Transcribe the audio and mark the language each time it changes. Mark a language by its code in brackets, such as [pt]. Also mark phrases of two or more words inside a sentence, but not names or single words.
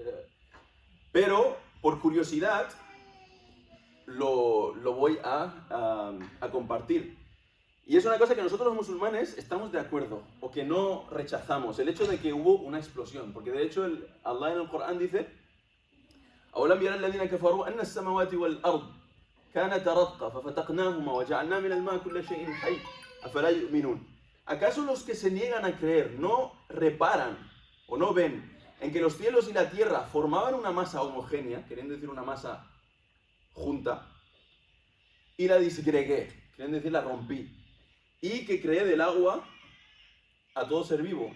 [es] pero, por curiosidad, lo voy a compartir. Y es una cosa que nosotros los musulmanes estamos de acuerdo, o que no rechazamos, el hecho de que hubo una explosión. Porque de hecho Allah en el Corán dice: [ar] أولم يرى الذين كفروا أن السماوات والأرض كانتا رتقا ففتقناهما وجعلنا من الماء كل شيء حي أفلا يؤمنون. [es] ¿Acaso los que se niegan a creer no reparan o no ven en que los cielos y la tierra formaban una masa homogénea, queriendo decir una masa junta, y la disgregué, queriendo decir la rompí, y que creé del agua a todo ser vivo?